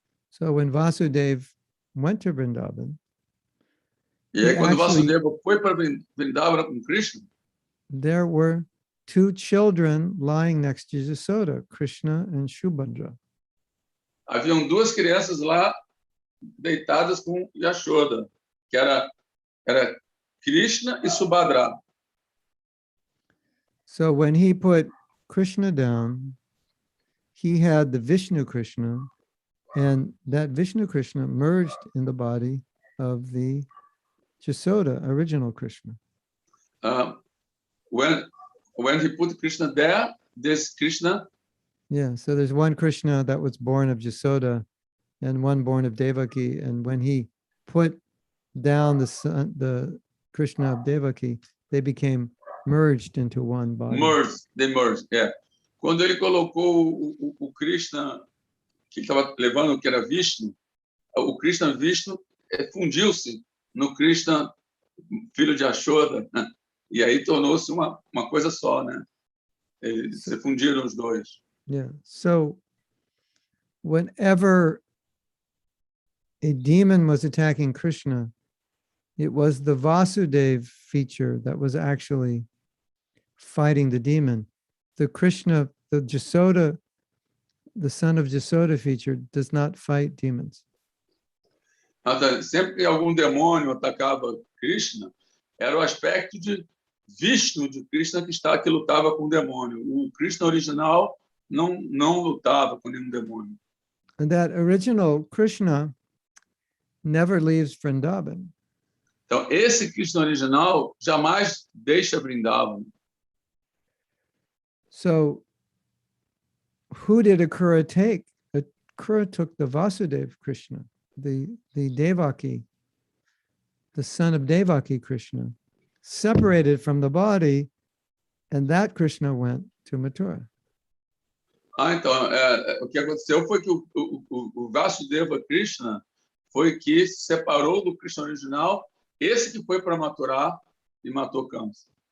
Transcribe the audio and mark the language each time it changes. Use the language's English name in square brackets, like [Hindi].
[English] So when Vasudeva went to Vrindavan, [Portuguese] E aí, quando [English] actually- [Portuguese] Vasudeva foi para Vrindavan com Krishna, [English] there were two children lying next to Yasoda, Krishna and Shubhadra. [Portuguese] haviam duas crianças lá deitadas com Yashoda, que era Krishna e Subhadra. [English] So when he put Krishna down, he had the Vishnu Krishna, and that Vishnu Krishna merged in the body of the Yasoda, original Krishna. When he put Krishna there, this Krishna, Yeah, so there's one Krishna that was born of Yasoda and one born of Devaki. And when he put down the Krishna of Devaki, they became merged into one body. they merged, yeah. [Portuguese] Quando ele colocou o Krishna, que estava levando, que era Vishnu, o Krishna Vishnu fundiu-se no Krishna, filho de Yashoda, né? E aí tornou-se uma coisa só, né? Eles se fundiram os dois. [English] Yeah. So whenever a demon was attacking Krishna, it was the Vasudeva feature that was actually fighting the demon. The Krishna, the Jasoda, the son of Jasoda feature does not fight demons. [Portuguese] Sempre que algum demônio atacava Krishna, era o aspecto de Vishnu de Krishna que lutava com o demônio. O Krishna original não lutava com nenhum demônio. [English] And that original Krishna never leaves Vrindavan. [Portuguese] Então, esse Krishna original jamais deixa Vrindavan. [English] So who did Akura take? Akura took the Vasudeva Krishna, the Devaki, the son of Devaki Krishna, separated from the body, and that Krishna went to Mathura. [Portuguese] Então, o que aconteceu foi que o Vasudeva Krishna foi que se separou do Krishna original, esse que foi para Mathura e matou Kamsa.